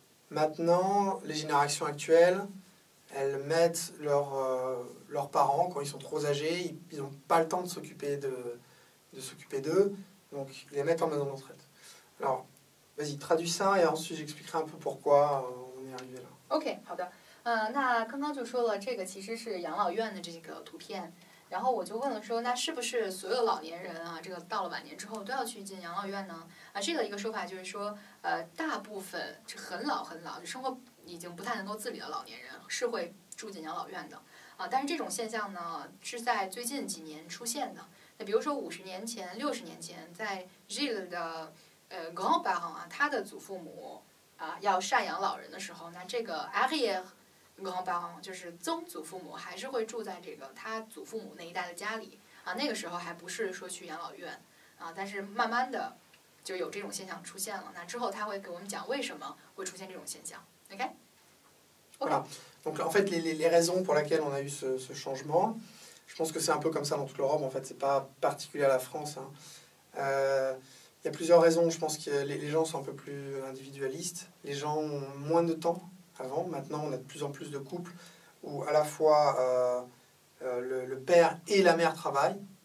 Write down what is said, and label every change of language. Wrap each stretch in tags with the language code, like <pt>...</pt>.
<fr>Maintenant, les générations actuelles, elles mettent leurs parents, quand ils sont trop âgés, ils n'ont pas le temps de s'occuper d'eux, donc ils les mettent en maison de retraite. Alors, vas-y, traduis ça et ensuite j'expliquerai un peu pourquoi on est arrivé là.</fr> <zh>OK， 好的。那刚刚就说了，这个其实是养老院的这个图片。然后我就问了说，那是不是所有老年人啊，这个到了晚年之后都要去进养老院呢？这个一个说法就是说，大部分是很老很老，就生活已经不太能够自理的老年人是会住进养老院的但是这种现象呢，是在最近几年出现的。那比如说50年前、60年前，在 Gilles 的grand-parents 他的祖父母要赡养老人的时候，那这个 arrière-grand-parents 就是曾祖父母还是会住在这个他祖父母那一代的家里那个时候还不是说去养老院但是慢慢的就有这种现象出现了。那之后他会给我们讲为什么会出现这种现象。 OK?</zh> <fr>Voilà. Donc en fait, les raisons pour lesquelles on a eu ce changement, je pense que c'est un peu comme ça dans toute l'Europe. En fait, c'est pas particulier à la France. Il y a plusieurs raisons. Je pense que les gens sont un peu plus individualistes. Les gens ont moins de temps avant. Maintenant, on a de plus en plus de couples où à la fois le père et la mère travaillent.</fr>